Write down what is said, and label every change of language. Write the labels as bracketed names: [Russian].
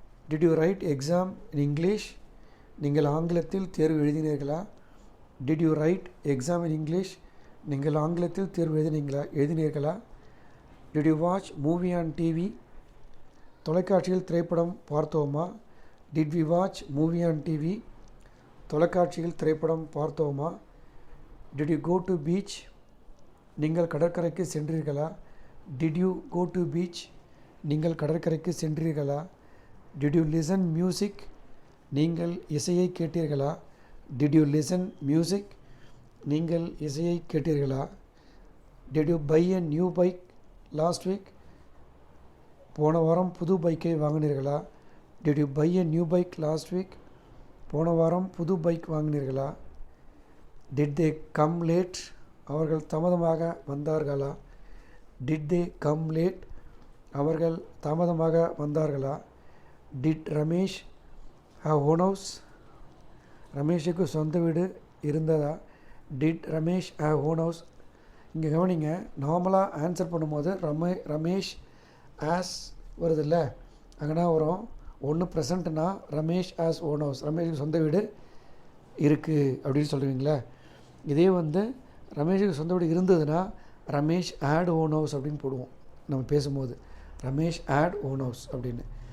[English] Did you write exam in English? [Tamil] நீங்கள் ஆங்கிலத்தில் தேர்வு எழுதினீர்களா. [English] Did you write exam in English? [Tamil] நீங்கள் ஆங்கிலத்தில் தேர்வு எழுதினீர்களா. [English] Did you watch movie on TV? [Tamil] தொலைக்காட்சியில் திரைப்படம் பார்த்தோமா. [English] Did we watch movie on TV? [Tamil] தொலைக்காட்சியில் திரைப்படம் பார்த்தோமா. [English] Did you go to beach? [Tamil] நீங்கள் கடற்கரைக்கு சென்றீர்களா. [English] Did you go to beach? [Tamil] நீங்கள் கடற்கரைக்கு சென்றீர்களா. [English] Did you listen music? [Tamil] நீங்கள் இசையை கேட்டீர்களா. [English] Did you listen music? [Tamil] நீங்கள் இசையை கேட்டீர்களா. [English] Did you buy a new bike last week? [Tamil] போன வாரம் புது பைக்கை வாங்கினீர்களா. [English] Did you buy a new bike last week? [Tamil] போன வாரம் புது bike வாங்கினீர்களா. [English] Did they come late? [Tamil] அவர்கள் தாமதமாக வந்தார்களா. [English] Did they come late? [Tamil] அவர்கள் தாமதமாக வந்தார்களா. [English] Did Ramesh have own house? [Tamil] ரமேஷுக்கு சொந்த வீடு இருந்ததா. [English] Did Ramesh have own house? [Tamil] இங்கே கவனிங்க, நார்மலாக ஆன்சர் பண்ணும்போது ரமேஷ் ஆஸ் வருது இல்லை, அங்கேனா வரும் ஒன்று ப்ரெசண்ட்னா [English] Ramesh has own house, [Tamil] ரமேஷுக்கு சொந்த வீடு இருக்குது அப்படின்னு சொல்லுவீங்களே. இதே வந்து ரமேஷுக்கு சொந்த வீடு இருந்ததுன்னா [English] Ramesh had own house [Tamil] அப்படின்னு போடுவோம் நம்ம பேசும்போது, ரமேஷ் ஆட் ஓன் ஹவுஸ் அப்படின்னு.